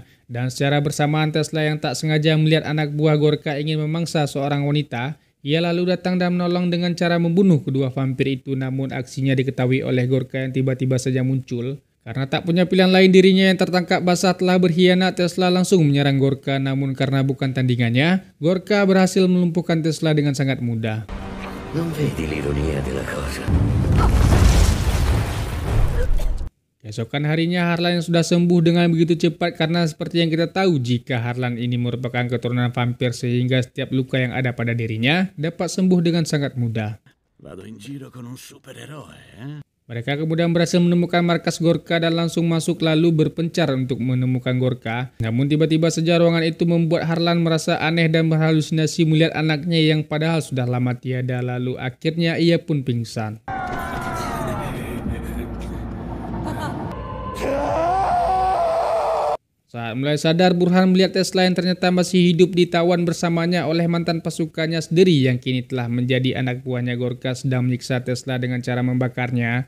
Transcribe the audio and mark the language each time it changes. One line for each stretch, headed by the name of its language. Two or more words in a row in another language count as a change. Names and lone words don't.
Indonesian: Dan secara bersamaan Tesla yang tak sengaja melihat anak buah Gorka ingin memangsa seorang wanita, ia lalu datang dan menolong dengan cara membunuh kedua vampir itu, namun aksinya diketahui oleh Gorka yang tiba-tiba saja muncul. Karena tak punya pilihan lain dirinya yang tertangkap basah telah berkhianat, Tesla langsung menyerang Gorka, namun karena bukan tandingannya, Gorka berhasil melumpuhkan Tesla dengan sangat mudah.
Italian: Non vedi l'ironia della cosa?
Indonesian: Keesokan harinya Harlan yang sudah sembuh dengan begitu cepat karena seperti yang kita tahu jika Harlan ini merupakan keturunan vampir sehingga setiap luka yang ada pada dirinya dapat sembuh dengan sangat mudah.
Italian: Vado in giro con un supereroe, eh?
Indonesian: Mereka kemudian berhasil menemukan markas Gorka dan langsung masuk lalu berpencar untuk menemukan Gorka. Namun tiba-tiba saja ruangan itu membuat Harlan merasa aneh dan berhalusinasi melihat anaknya yang padahal sudah lama tiada, lalu akhirnya ia pun pingsan. Saat mulai sadar, Burhan melihat Tesla yang ternyata masih hidup ditawan bersamanya oleh mantan pasukannya sendiri yang kini telah menjadi anak buahnya Gorka sedang menyiksa Tesla dengan cara membakarnya.